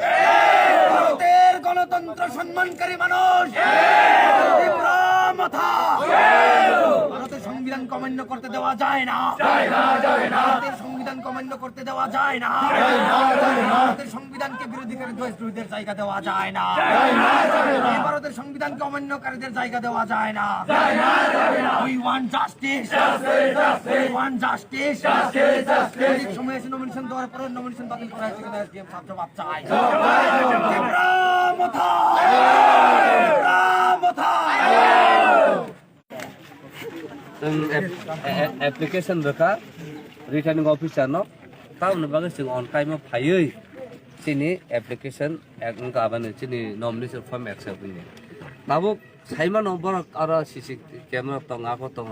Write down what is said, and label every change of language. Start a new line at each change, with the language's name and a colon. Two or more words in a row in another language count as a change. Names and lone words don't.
Bangla: ভারতের গণতন্ত্র সম্মানকারী মানুষ, Tipra Motha, ভারতের সংবিধান অমান্য করতে দেওয়া যায় না, ভারতের সংবিধান অমান্য করতে দেওয়া যায় না, ভারতের সংবিধানকে বিরোধীকারী দেশদ্রোহীদের জায়গা দেওয়া যায় না, ভারতের সংবিধানকে অমান্যকারীদের জায়গা দেওয়া যায় না।
English: We want justice, we want justice,
Bangla: ঠিক সময়ে এসে নমিনেশন দেওয়ার পরে নমিনেশন বাতিল করা হয়েছে কিনা এসডিএম সাহেব জবাব চাই। Tipra Motha, Tipra Motha,
Kok Borok: application reka
English: returning officer
Kok Borok: no tahu bagai sing
English: on time
Kok Borok: phayoi sini application ang gaban sini
English: nomination form accept
Kok Borok: ni nabo saima nomor ara
English: cc camera
Kok Borok: tonga ko tonga